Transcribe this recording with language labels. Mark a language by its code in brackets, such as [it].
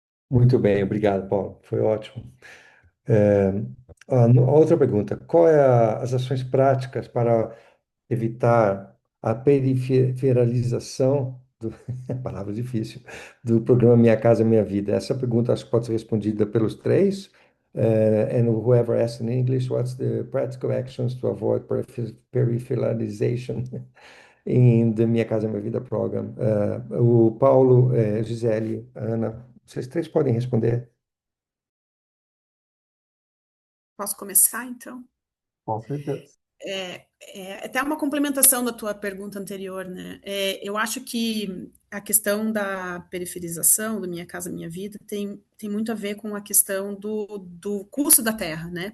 [pt] Muito bem, obrigado, Paulo. Foi ótimo. É, a outra pergunta: qual é as ações práticas para evitar a periferalização do, palavra difícil, do programa Minha Casa Minha Vida? Essa pergunta acho que pode ser respondida pelos três. [en] And whoever asks in English, what's the practical actions to avoid peripheralization in the Minha Casa Minha Vida program? [pt] O Paulo, Gisele, Ana, vocês três podem responder? Posso começar, então? Com certeza. Até uma complementação da tua pergunta anterior, né? Eu acho que a questão da periferização do Minha Casa Minha Vida tem muito a ver com a questão do custo da terra, né?